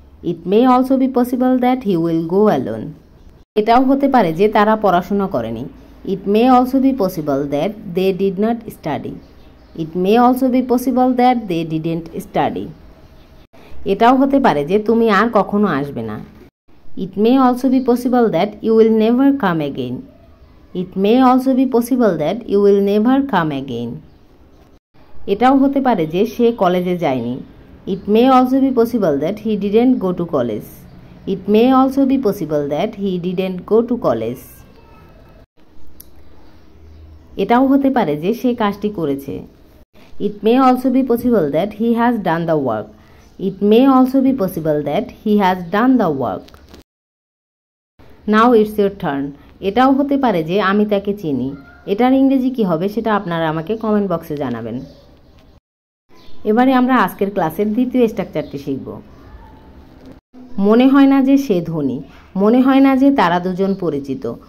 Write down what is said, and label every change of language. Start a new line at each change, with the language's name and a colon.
English: It may also be possible that he will go alone.
Bangla: এটাও হতে পারে যে তারা পড়াশোনা করেনি।
English: It may also be possible that they did not study. It may also be possible that they didn't study.
Bangla: এটাও হতে পারে যে তুমি আর কখনো আসবে না।
English: It may also be possible that you will never come again. It may also be possible that you will never come again.
Bangla: এটাও হতে পারে যে সে কলেজে যায়নি।
English: It may also be possible that he didn't go to college. It may also be possible that he didn't go to college.
Bangla: এটাও হতে পারে যে সে কাজটি করেছে।
English: It may also be possible that he has done the work. It may also be possible that he has done the work. Now it's your turn.
Bangla: এটাও হতে পারে যে আমি তাকে চিনি। এটার ইংরেজি কি হবে সেটা আপনারা আমাকে কমেন্ট বক্সে জানাবেন। এবারে আমরা আজকের ক্লাসের দ্বিতীয় স্ট্রাকচারটি শিখব। মনে হয় না যে সে ধনী। মনে হয় না যে তারা দুজন পরিচিত।